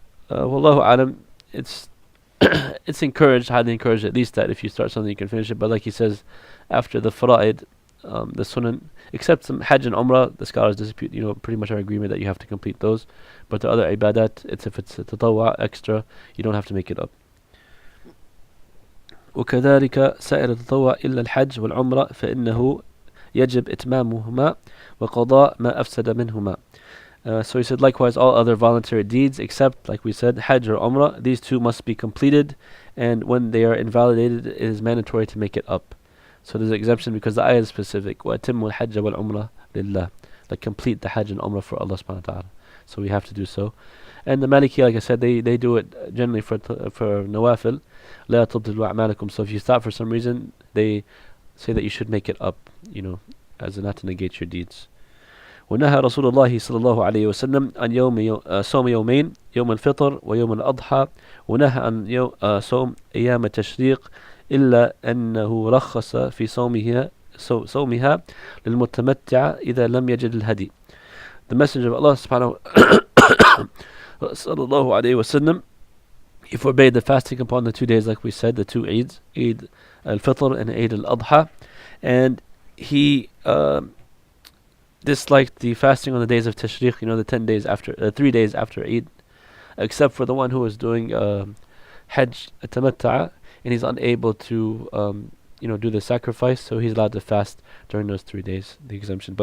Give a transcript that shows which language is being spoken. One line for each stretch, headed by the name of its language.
English: Wallahu alam, it's it's encouraged, highly encouraged at least, that if you start something you can finish it. But like he says, after the fara'id, the sunan, except some Hajj and Umrah, the scholars dispute, pretty much are agreement that you have to complete those. But the other ibadat, if it's a tatawwa, extra, you don't have to make it up.
Arabic: وكذلك سائر التطوع إلا الحج والعمرة فإنه يجب إتمامهما وقضاء ما أفسد منهما.
English: So he said, likewise, all other voluntary deeds, except, like we said, Hajj or Umrah, these two must be completed, and when they are invalidated, it is mandatory to make it up. So there's an exemption because the ayah is specific.
Arabic: وَأَتِمُّوا الْحَجَّ وَالْعُمْرَةَ لِلَّهِ.
English: Like complete the Hajj and Umrah for Allah subhanahu wa ta'ala. So we have to do so. And the Maliki, like I said, they do it generally for nawafil.
Arabic: لَا تُبْطِلُوا أَعْمَالَكُمْ.
English: So if you stop for some reason, they say that you should make it up, as not to negate your deeds.
Arabic: ونهى رسول الله صلى الله عليه وسلم عن صوم يومين، يوم الفطر ويوم الأضحى، ونهى عن صوم أيام التشريق، إلا أنه رخص في صومها للمتمتع إذا لم يجد الهدي.
English: The Messenger of Allah subhanahu sallallahu alayhi wa sallam, he forbade the fasting upon the 2 days, like we said, the 2 Eids, Eid al-Fitr and Eid al-Adha, and he disliked the fasting on the days of Tashriq, the 10 days after, 3 days after Eid, except for the one who is doing Hajj Tamatta'a, and he's unable to do the sacrifice, so he's allowed to fast during those 3 days, the exemption.